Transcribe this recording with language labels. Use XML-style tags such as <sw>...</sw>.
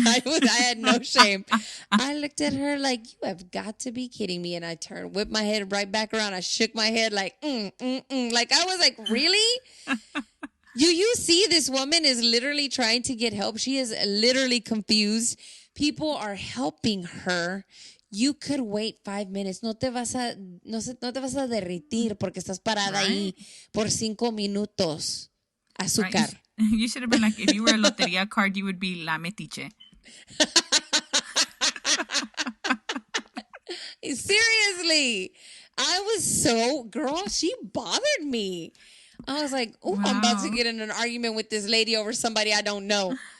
<en>I had no shame. I looked at her like, you have got to be kidding me. And I whipped my head right back around. I shook my head like, Like I was like, really? You see, this woman is literally trying to get help. She is literally confused. People are helping her. You could wait 5 minutes.</en> <es>No te vas a derretir porque estás parada ahí por 5 minutos. Azúcar.</es> <en>Right. You should have been like, if you were a loteria card, you would be</en> <es>la metiche.</es> <en>Seriously. I was girl, she bothered me. I was like, oh, wow. I'm about to get in an argument with this lady over somebody I don't know.</en>